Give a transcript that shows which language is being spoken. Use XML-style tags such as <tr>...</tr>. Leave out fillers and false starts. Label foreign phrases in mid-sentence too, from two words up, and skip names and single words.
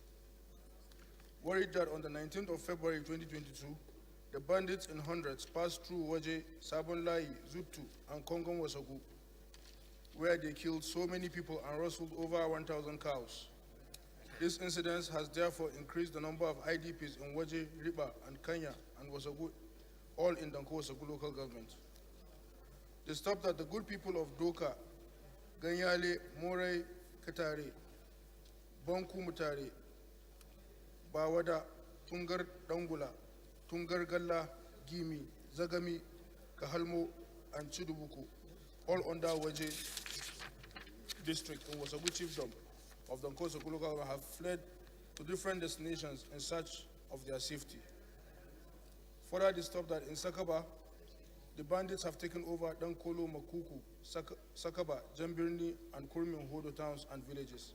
<en>Worried that on the 19th of February 2022, the bandits in hundreds passed through Waje, Sabonlai, Zutu, and Kongon Wasagu, where they killed so many people and rustled over 1,000 cows. This incident has therefore increased the number of IDPs in Waje, Riba, and Kenya, and Wasagu, all in Danko Wasagu local government. They stopped at the good people of Doka, Ganyale, Moray, Katare, Bonku Mutare, Bawada, Tungar Dangula, Tungar Galla, Gimi, Zagami, Kahalmo, and Chidubuku, all under Waje district in Wasagu Chiefdom of the Nkosa Kuluka, have fled to different destinations in search of their safety. Further, they stopped that in Sakaba, the bandits have taken over Dankolo, Makuku, Sakaba, Jambirni, and Kurmi Hodo towns and villages.</en>